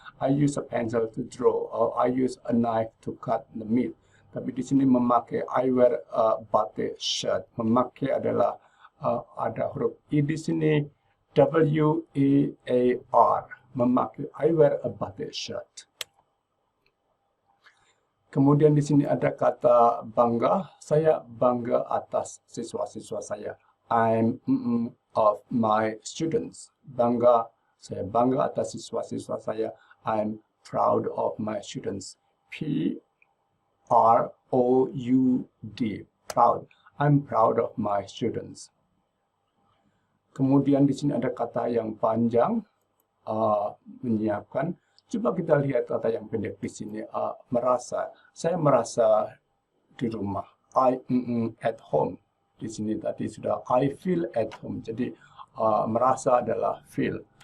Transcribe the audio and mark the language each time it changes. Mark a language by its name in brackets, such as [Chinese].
[English] I use a pencil to draw, or I use a knife to cut the meat. [Indonesian] Tapi di sini memakai, [English] I wear a batik shirt. [Indonesian] Memakai adalah ada huruf I di sini, W-E-A-R. [English] Memakai, I wear a batik shirt. [Indonesian] Kemudian di sini ada kata bangga. Saya bangga atas siswa-siswa saya. [English] I'm of my students. [Indonesian] Saya bangga atas siswa-siswa saya. [English] I'm proud of my students. P-R-O-U-D. Proud. I'm proud of my students. [Indonesian] Kemudian di sini ada kata yang panjang, menyiapkan. Coba kita lihat kata yang pendek di sini, merasa. Saya merasa di rumah. [English] I at home. [Indonesian] Di sini tadi sudah [English] I feel at home. [Indonesian] Jadi merasa adalah feel.